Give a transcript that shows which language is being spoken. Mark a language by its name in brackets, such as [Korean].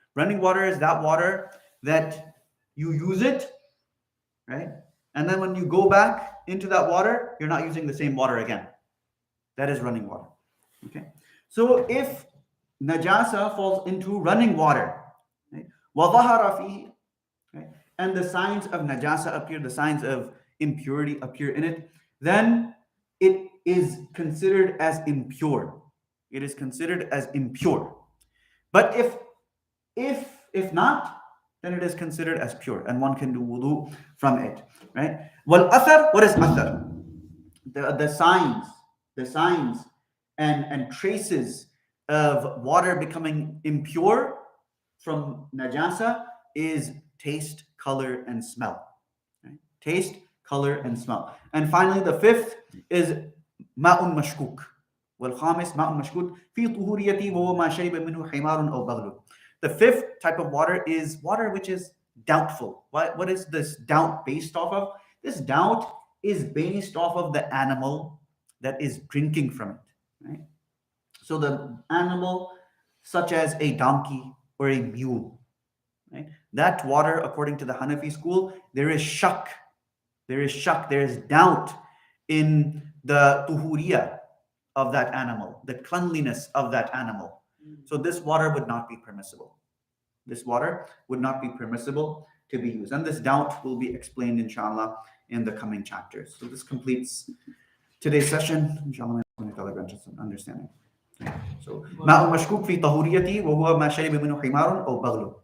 [English] Running water is that water that you use it, right? And then when you go back into that water, you're not using the same water again. That is running water. Okay. So if najasa falls into running water, right? [Arabic] وَظَهَرَ فِيهِ, [English] right? And the signs of najasa appear, the signs of impurity appear in it, then it is considered as impure. It is considered as impure. But if not, then it is considered as pure, and one can do wudu from it, right? Well, athar, what is athar? The signs and traces of water becoming impure from najasa is taste, color, and smell. Right? Taste, color, and smell. And finally, the fifth is ma'un mashkuk. [Arabic] والخامس ماء مشكوك في طهوريته وهو ما شرب منه حمار أو بغل. [English] The fifth type of water is water which is doubtful. What is this doubt based off of? This doubt is based off of the animal that is drinking from it. Right? So the animal, such as a donkey or a mule, right? That water, according to the Hanafi school, there is shak, there is doubt in the tuhuriya of that animal, the cleanliness of that animal. So this water would not be permissible. This water would not be permissible to be used. And this doubt will be explained, inshallah, in the coming chapters. So this completes today's session. Inshallah, understanding. [Arabic] So, ماء مشكوك في طهوريته وهو ما شرب منه حمار أو بغل.